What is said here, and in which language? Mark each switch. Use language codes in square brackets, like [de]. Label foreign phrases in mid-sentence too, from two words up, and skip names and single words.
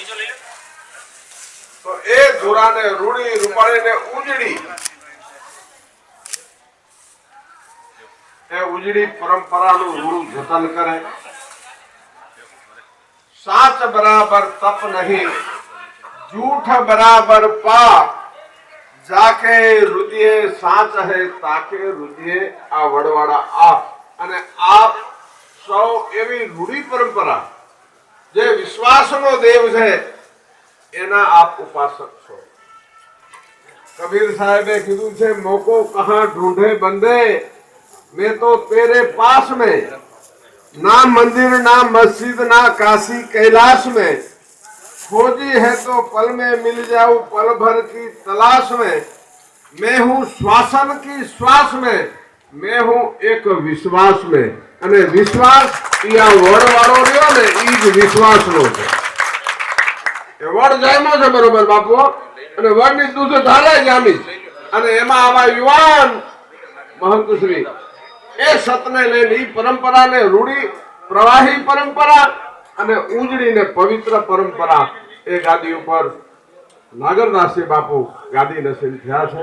[gu] તો એ ધુરાને રૂડી રૂપાળીને ઉજળી પરંપરાનું રૂડું જતન કરે. [hi] साच बराबर तप नहीं, झूठ बराबर पाप, जाके रुदिये साच है ताके रुदिये आ वडवाड़ा आप. [gu] અને આપ સૌ એવી રૂઢી પરંપરા જે વિશ્વાસનો દેવ છે એના આપ ઉપાસક છો. કબીર સાહેબે કીધું છે, [hi] मोको कहाँ ढूँढे बंदे, मैं तो तेरे पास में, ना मंदिर ना मस्जिद ना काशी कैलाश में, खोजी है तो पल में मिल जाऊं पल भर की तलाश में, मैं हूं श्वासन की श्वास में, मैं हूं एक विश्वास में. [gu] અને વિશ્વાસ ઈ આ વડ વાળો રહ્યો ને, ઈ જ વિશ્વાસ નો છે. એ વડ જામ્યો છે બરોબર બાપુ, અને વડ ની દૂધ ધારે જામી. અને એમાં આવા યુવાન મહંત શ્રી એ સતને લઈને ઈ પરંપરાને રૂઢી પ્રવાહી પરંપરા અને ઉજળીને પવિત્ર પરંપરા એ ગાદી ઉપર નાગરદાસજી બાપુ ગાદી નસીબ થયા છે.